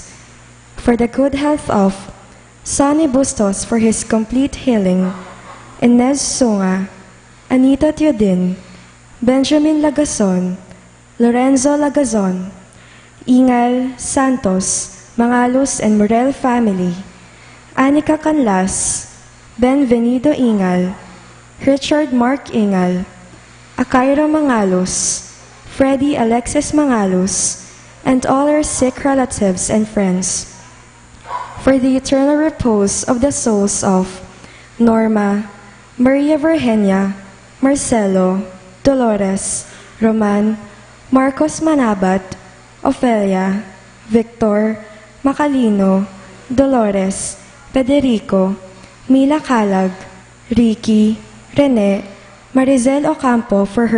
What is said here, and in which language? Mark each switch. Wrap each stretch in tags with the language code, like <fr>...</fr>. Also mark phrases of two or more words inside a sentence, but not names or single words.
<en>For the good health of Sonny Bustos for his complete healing, Inez Sunga, Anita Teodin, Benjamin Lagason, Lorenzo Lagazon, Ingal, Santos, Mangalos and Morel family, Anika Canlas, Benvenido Ingal, Richard Mark Ingal, Akaira Mangalos, Freddy Alexis Mangalos, and all our sick relatives and friends. For the eternal repose of the souls of Norma, Maria Virginia, Marcelo, Dolores, Roman, Marcos Manabat, Ofelia, Victor, Macalino, Dolores, Federico, Mila Calag, Ricky, Rene, Marizel Ocampo for her</en>